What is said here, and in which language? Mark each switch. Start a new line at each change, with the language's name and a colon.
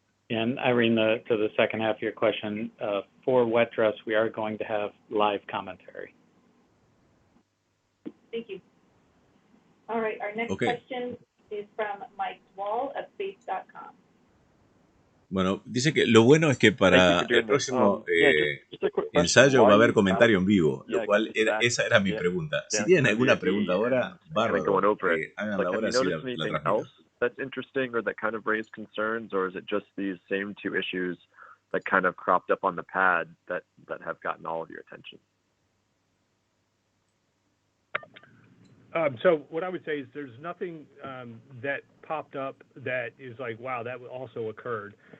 English: And Irene, to the second half of your question, for wet dress, we are going to have live commentary. Thank you. All right, our next question is from Mike Wall of Space.com.
Spanish: Bueno, dice que lo bueno es que para el próximo ensayo va a haber comentario en vivo, lo cual esa era mi pregunta. Si tienen alguna pregunta ahora, bárbaro, háganla ahora así la transmito.
English: That's interesting or that kind of raised concerns, or is it just these same two issues that kind of cropped up on the pad that have gotten all of your attention? So what I would say is there's nothing that popped up that is like, wow, that also occurred.